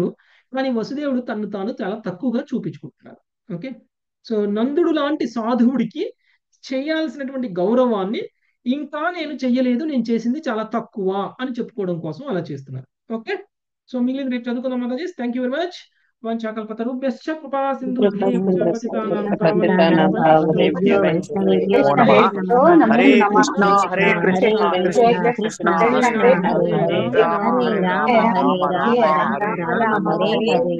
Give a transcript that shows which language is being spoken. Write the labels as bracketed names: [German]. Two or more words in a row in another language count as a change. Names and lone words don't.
[Telugu] కానీ వసుదేవుడు తను తాను చాలా తక్కువగా చూపించుకుంటున్నారు. ఓకే, సో నందుడు లాంటి సాధువుడికి చేయాల్సినటువంటి గౌరవాన్ని ఇంకా నేను చెయ్యలేదు, నేను చేసింది చాలా తక్కువ అని చెప్పుకోవడం కోసం అలా చేస్తున్నారు. ఓకే, సో మిగిలిన రేపు చదువుకుందాం. మాతాజీ, [English] thank you very much. [Sanskrit] వంచాకల్పతరుభ్యశ్చ కృపా సింధుభ్యేవ పతితానాం పావనేభ్యో వైష్ణవేభ్యో హరే కృష్ణ హరే కృష్ణ కృష్ణ కృష్ణ హరే హరే హరే రామ హరే రామ రామ రామ హరే హరే.